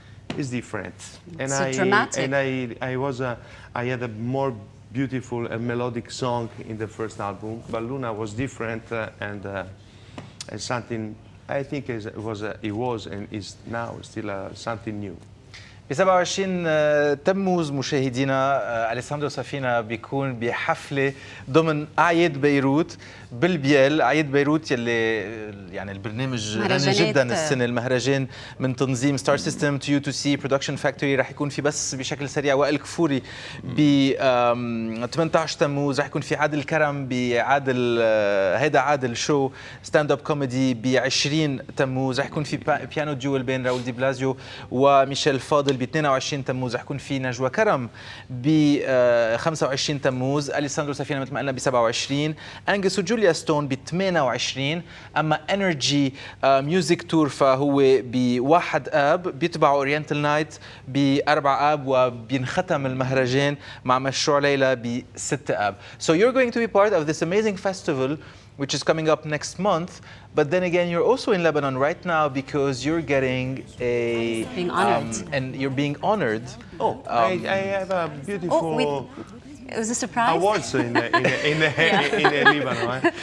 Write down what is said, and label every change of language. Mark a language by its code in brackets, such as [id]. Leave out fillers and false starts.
[en] It's different. It's dramatic. And I had a more beautiful and melodic song in the first album, but Luna was different and something I think it was and is now still something new. [ar] ب 27 تموز مشاهدينا أليساندرو سافينا بيكون بحفلة ضمن أعياد بيروت بالبيال. أعياد بيروت يلي يعني البرنامج غني جدا السنة، المهرجان من تنظيم ستار سيستم تو يو تو سي برودكشن فاكتوري. رح يكون في بس بشكل سريع وائل كفوري ب 18 تموز. رح يكون في عادل كرم بعادل هيدا عادل شو ستاند اب كوميدي ب 20 تموز. رح يكون في بيانو ديول بين راول دي بلازيو وميشيل فاضل ب 22 تموز. رح يكون في نجوى كرم ب 25 تموز. أليساندرو سافينا مثل ما قلنا ب 27. أنجس وجوليا ستون ب 28. أما انرجي ميوزك تور فهو ب1 آب، بيتبعوا اورينتال نايت ب4 آب، وبينختم المهرجان مع مشروع ليلى ب6 آب. [en] So you're going to be part of this amazing festival which is coming up next month. But then again, you're also in Lebanon right now because you're getting being honored. And you're being honored. I have a beautiful it was a surprise. Awards in Lebanon.